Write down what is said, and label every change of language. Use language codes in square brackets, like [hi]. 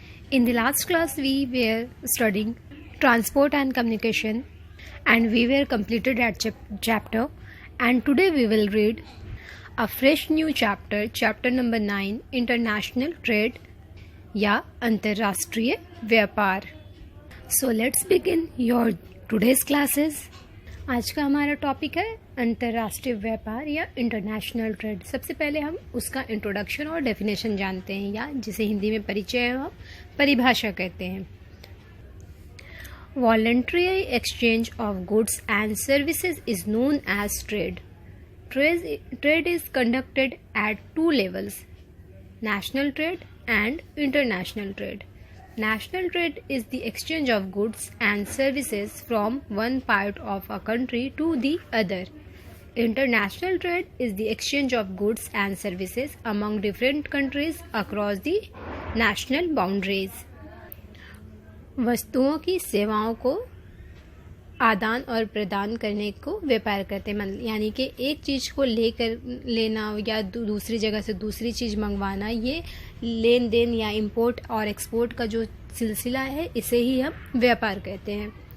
[en] In the last class we were studying transport and communication and we were completed that chapter, and today we will read a fresh new chapter number 9, International Trade या अंतर्राष्ट्रीय व्यापार. So let's begin your today's classes. [hi] आज का हमारा topic है अंतर्राष्ट्रीय व्यापार या इंटरनेशनल ट्रेड. सबसे पहले हम उसका इंट्रोडक्शन और डेफिनेशन जानते हैं, या जिसे हिंदी में परिचय हम परिभाषा कहते हैं. [en] Voluntary exchange of goods and services is known as trade. Trade is conducted at two levels, national trade and international trade. National trade is the exchange of goods and services from one part of a country to the other. International trade is the exchange of goods and services among different countries across the national boundaries. [hi] वस्तुओं की सेवाओं को आदान और प्रदान करने को व्यापार कहते हैं. यानी कि एक चीज़ को लेना या दूसरी जगह से दूसरी चीज़ मंगवाना, ये लेन देन या इंपोर्ट और एक्सपोर्ट का जो सिलसिला है, इसे ही हम व्यापार कहते हैं.